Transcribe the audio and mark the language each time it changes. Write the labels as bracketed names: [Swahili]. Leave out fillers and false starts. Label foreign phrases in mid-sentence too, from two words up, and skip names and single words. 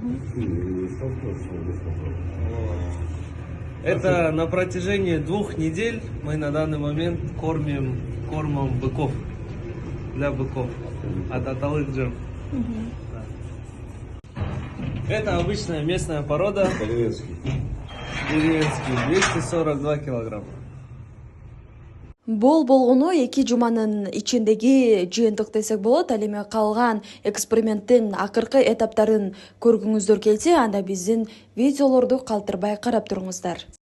[Russian] Это на протяжении 2 недель мы на данный момент кормим кормом быков. Для быков. От Аталык Джем. Это обычная местная порода. Деревенский. Деревенский. 242 килограмма. [Kyrgyz] Бул болгону 2 жуманын ичиндеги жыйынтык десек болот. Ал эми калган эксперименттин акыркы этаптарын көргүңүздөр келсе, анда биздин видеолорду калтырбай карап туруңуздар.